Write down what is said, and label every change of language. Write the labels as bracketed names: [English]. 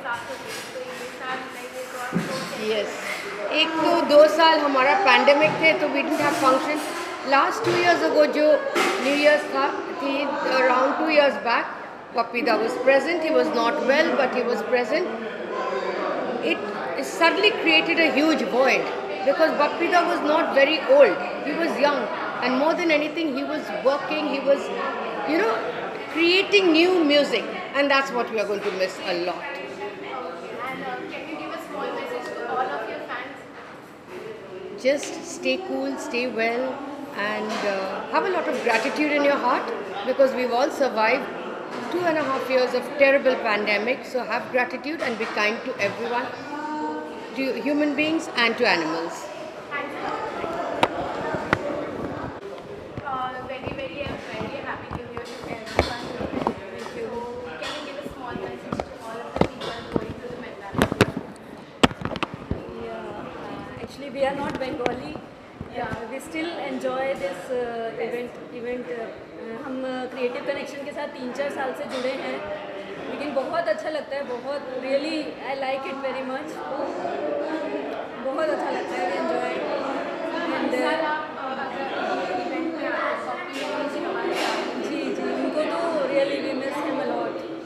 [Hindi] Yes, एक तो 2 साल हमारा पैंडेमिक थे तो [English] We didn't have function. Last 2 years ago [Hindi] जो न्यू ईयर्स था थी [English] Around 2 years बैक, Papida was present. He was not well, but he was present. It suddenly created a huge void because Papida was not very old. He was young, and more than anything, he was working. He was, creating new music, and that's what we are going to miss a lot. And can you give a small message to all of your fans? Just stay cool, stay well, and have a lot of gratitude in your heart because we've all survived 2.5 years of terrible pandemic. So have gratitude and be kind to everyone, to human beings and to animals. Very, very, very happy New Year to everyone. Thank you. Can you give a small message to all of the people going through the mental? Actually, we are not Bengali. We still enjoy this event. [Hindi] हम creative connection के साथ 3-4 साल से जुड़े हैं, लेकिन बहुत अच्छा लगता है. [English] बहुत really I like it very much. [Hindi] बहुत अच्छा लगता है. [English] enjoy and जी [Hindi] उनको तो [English] Really we miss him a lot.